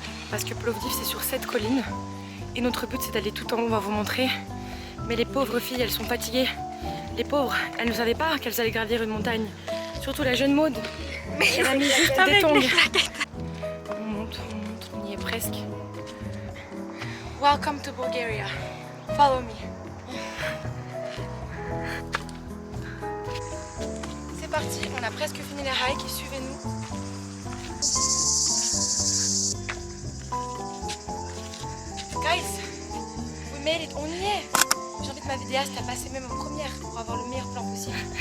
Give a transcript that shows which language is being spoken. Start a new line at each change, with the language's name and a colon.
French: Parce que Plovdiv, c'est sur cette colline. Et notre but, c'est d'aller tout en haut. On va vous montrer. Mais les pauvres filles, elles sont fatiguées. Les pauvres, elles ne savaient pas qu'elles allaient gravir une montagne. Surtout la jeune Maud. Elle a mis juste des tongs. On monte, on y est presque.
English: Welcome to Bulgaria. Follow me.
French: parti, on a presque fini les hikes, suivez-nous.
English: Guys, we made it,
French: on y est. J'invite ma vidéaste à passer même en première pour avoir le meilleur plan possible.